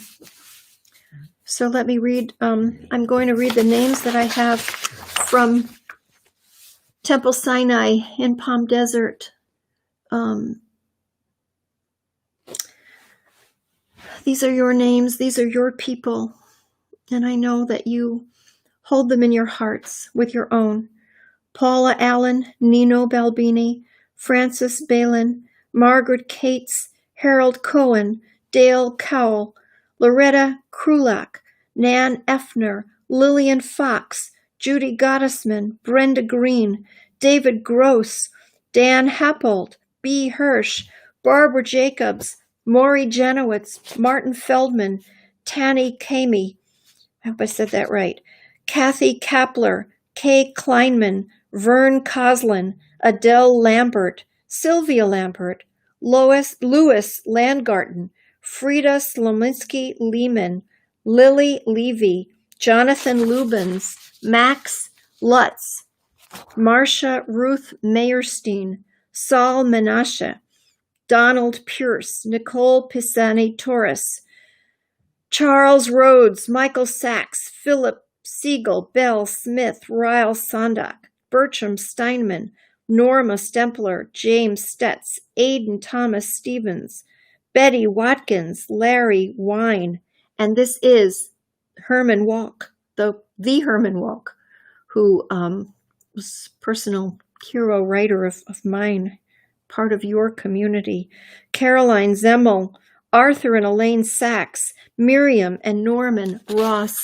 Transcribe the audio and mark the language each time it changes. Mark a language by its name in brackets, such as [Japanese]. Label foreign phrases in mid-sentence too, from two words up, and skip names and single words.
[English] So let me read, I'm going to read the names that I have from Temple Sinai in Palm Desert. These are your names, these are your people, and I know that you hold them in your hearts with your own. Paula Allen, Nino Balbini, Francis Balin, Margaret Cates, Harold Cohen, Dale Cowell, Loretta Krulak, Nan Effner, Lillian Fox, Judy Gottesman, Brenda Green, David Gross, Dan Happold, B. Hirsch, Barbara Jacobs, Maury Janowitz, Martin Feldman, Tanny Kamey, I hope I said that right, Kathy Kapler, Kay Kleinman, Vern Coslin, Adele Lambert, Sylvia Lambert, Louis Landgarten, Frida Slominski Lehman, Lily Levy, Jonathan Lubens, Max Lutz, Marcia Ruth Mayerstein, Saul Menashe, Donald Pierce, Nicole Pisani Torres, Charles Rhodes, Michael Sachs, Philip Siegel, Bell Smith, Ryle Sondak, Bertram Steinman, Norma Stempler, James Stetz, Aidan Thomas Stevens, Betty Watkins, Larry Wine, and this is Herman Walk, the Herman Walk, who was a personal hero writer of mine, part of your community, Caroline Zemmel, Arthur and Elaine Sachs, Miriam and Norman Ross.